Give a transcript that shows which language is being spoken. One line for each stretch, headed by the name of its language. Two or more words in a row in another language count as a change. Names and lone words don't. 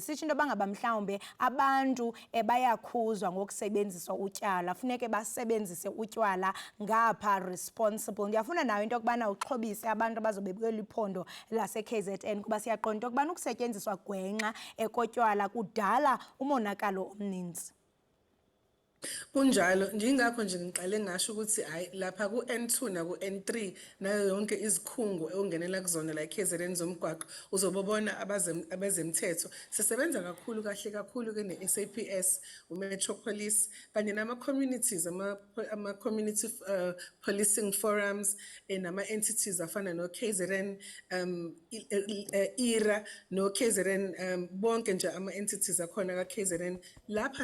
Xhosa: Sitsho into bangaba mhlawumbe abantu bayakhuzwa ngokusebenzisa utywala, funeke basebenzise utywala ngapha responsible. Ndiyafuna nawe into yokubana uxhobise abantu abazobe bekweli phondo lase-KZN kuba siyaqonda into yokubana ukusetyenziswa gwenxa kotywala kudala umonakalo omninzi.
Zulu: Kunjalo njengakho nje ngiqale ngasho ukuthi hayi lapha ku-N2 naku-N3 nayo yonke izikhungo ongenela kuzona la KZN zomgwaqo uzobona abezemthetho sisebenza kahle kakhulu ke ne-SAPS uMetropolis kanye nama-communities ama-
English: community policing forums
Zulu: nama-entities afana no-KZN IRA no-KZN bonke nje ama-entities akhona ka-KZN lapha